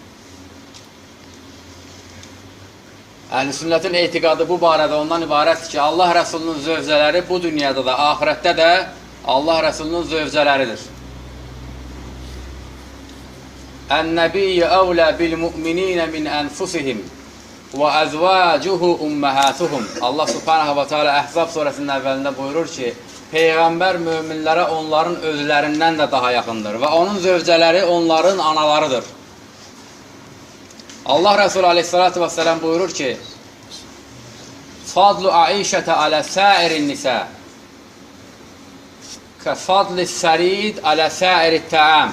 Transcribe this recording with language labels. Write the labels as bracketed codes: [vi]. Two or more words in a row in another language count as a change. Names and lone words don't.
[az] Əhl-i sünnətin etiqadı bu barədə ondan ibarətdir ki, Allah Resulünün zövcələri bu dünyada da, ahirətdə də Allah Resulünün zövcələridir. [ar] النبي أولى بالمؤمنين من أنفسهم وأزواجه أمهاتهم. الله سبحانه وتعالى [az] Əhzab surəsinin əvvəlində buyurur ki, Peyğəmbər möminlərə onların özlərindən də daha yaxındır və onun zövcələri onların analarıdır. Allah Resulü [ar] عليه الصلاة والسلام [az] buyurur ki, [ar] فضل عائشة على سائر النساء كفضل الثريد على سائر الطعام.